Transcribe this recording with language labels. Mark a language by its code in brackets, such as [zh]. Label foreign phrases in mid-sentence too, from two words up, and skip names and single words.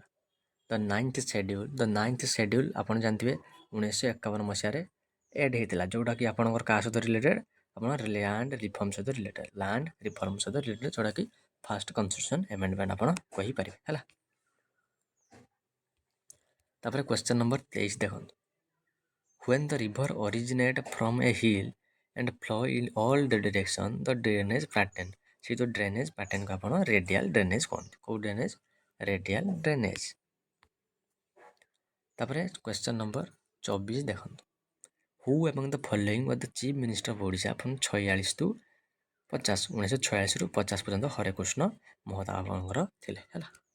[en] the ninth schedule [or] ଆପଣ ଜାଣିଥିବେ 1951 ମସିହାରେ ଏଡ୍ ହେଇଥିଲା, ଯେଉଁଟାକି ଆପଣଙ୍କର କାହା ସହିତ ରିଲେଟେଡ୍, ଆପଣ [en] land reform [or] ସହିତ ରିଲେଟେଡ୍, ଯେଉଁଟାକି [en] first constitution amendment [or] ଆପଣ କହିପାରିବେ ହେଲା। ତାପରେ [en] question number 23 [or] ଦେଖନ୍ତୁ। [en] When the river originate from a hill and flow in all the direction, the drainage pattern, [or] ସେ ଯେଉଁ [en] drainage patternକୁ [or] ଆପଣ [en] radial drainage [or] କୁହନ୍ତି। କେଉଁ ଡ୍ରେନେଜ୍? [en] radial drainage. [or] ତାପରେ [en] question number 24 [or] ଦେଖନ୍ତୁ। [en] who among the following was the chief minister of Odisha from 46 to 50, [or] 1946ରୁ 50 ପର୍ଯ୍ୟନ୍ତ ହରେକୃଷ୍ଣ ମହତାବଙ୍କର ଥିଲେ ହେଲା।